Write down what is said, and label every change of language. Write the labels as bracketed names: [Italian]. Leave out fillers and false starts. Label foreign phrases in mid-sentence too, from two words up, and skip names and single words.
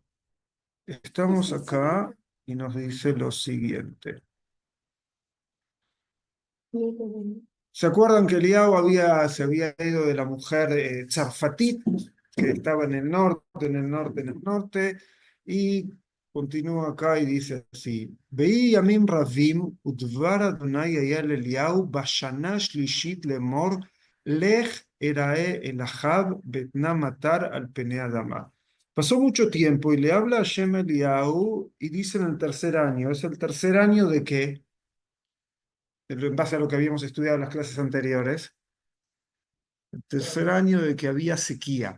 [Spanish] Estamos acá y nos dice lo siguiente. ¿Se acuerdan que Eliao se había ido de la mujer Tzarfatit, que estaba en el norte, y continúa acá y dice así: [Hebrew] ויהי ימים רבים ודבר אדני היה אל אליהו בשנה השלישית לאמר לך הראה אל אחאב ואתנה מטר על פני האדמה. [Spanish] Pasó mucho tiempo y le habla a Shem Eliau y dice en el tercer año. ¿Es el tercer año de qué? En base a lo que habíamos estudiado en las clases anteriores, el tercer año de que había sequía.